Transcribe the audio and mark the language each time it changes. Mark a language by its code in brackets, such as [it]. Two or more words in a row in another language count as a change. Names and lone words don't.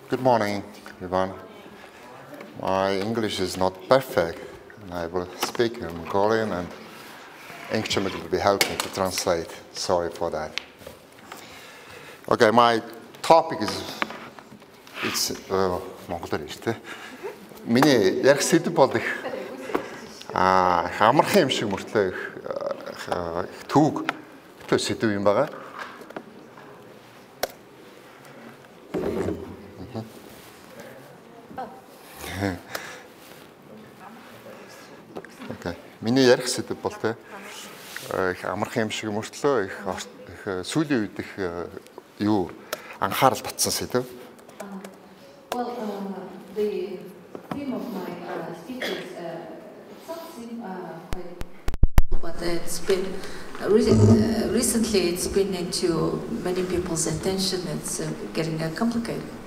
[en] Good morning, everyone. My English is not perfect, and I will speak in Mongolian, and English will be helping to translate. Sorry for that. Okay, my topic is [mn] Monголоор шүү дээ. Миний ярих сэдв бол их амархан юм шиг мөртлөө их түүг сэдв юм байгаа. [en] Okay. [mn] Миний ярих сэдв бол те их амархан юм шиг мөртлөө их сүүлийн үед их юу анхаарал татсан сэдв. [en] Well, the theme of my speech is something but it's been recently it's been into many people's attention. It's getting complicated.